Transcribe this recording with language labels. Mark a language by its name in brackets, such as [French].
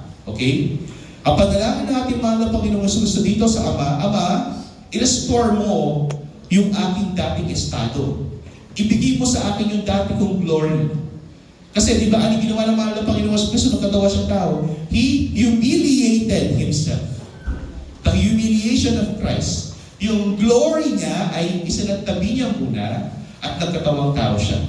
[Filipino] Okay? Ang panalangin ng ating mahal na Panginoong Jesucristo dito sa Ama, Ama, i-restore mo yung aking dating estado. Ibigay mo sa akin yung dati kong glory. Kasi di ba, ano ginawa ng mahal na Panginoon sa Kristo nung katawa siyang tao? [English] He humiliated Himself. The humiliation of Christ. [Filipino] Yung glory niya ay isinagtabi niya muna at nagkatawang tao siya.